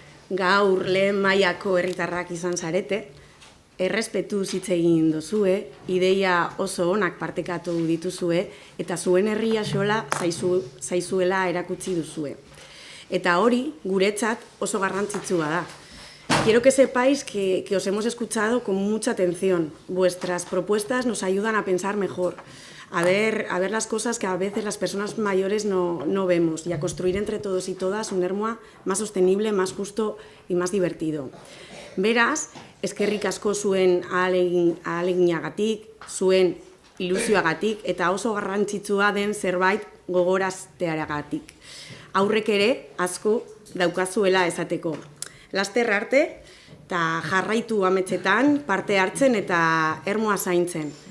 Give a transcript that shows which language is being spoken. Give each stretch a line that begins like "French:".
Basque: Gaur lehen mailako herritarrak izan zarete. Errespetu hitz egin duzue, ideia oso onak partekatu dituzue, eta zuen herria xola zaizuela erakutsi duzue. Eta hori, guretzat oso garrantzitsua da.
Spanish: Quiero que sepáis que os hemos escuchado con mucha atención. Vuestras propuestas nos ayudan a pensar mejor, a ver las cosas que a veces las personas mayores no vemos y a construir entre todos y todas un Ermua más sostenible, más justo y más divertido.
Basque: Beraz, eskerrik asko zuen ahaleginagatik, zuen ilusioagatik eta oso garrantzitsua den zerbait gogorazteagatik. Aurrek ere asko daukazuela esateko. Laster arte eta jarraitu ametsetan parte hartzen eta Ermua zaintzen.